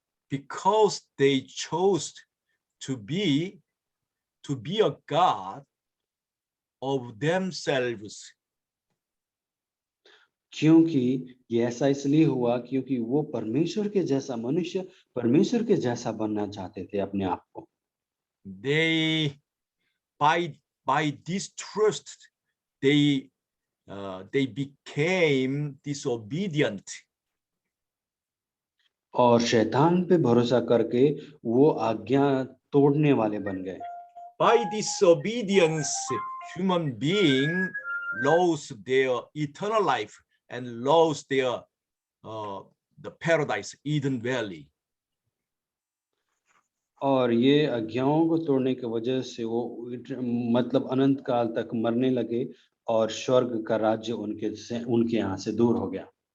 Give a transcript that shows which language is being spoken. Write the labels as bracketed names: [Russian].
[English] Because they chose to be a god of themselves. [Hindi] क्योंकि ये ऐसा इसलिए हुआ क्योंकि वो परमेश्वर के जैसा मनुष्य, परमेश्वर के जैसा बनना चाहते थे अपने आप को। [English] They by this trust they became disobedient. [Hindi] और शैतान पे भरोसा करके वो आज्ञा तोड़ने वाले बन गए। [English] By disobedience, human being lost their eternal life and lost their the paradise, Eden Valley. [Hindi] और ये आज्ञाओं को तोड़ने की वजह से वो मतलब अनंत काल तक मरने लगे और स्वर्ग का राज्य उनके यहाँ से दूर हो गया।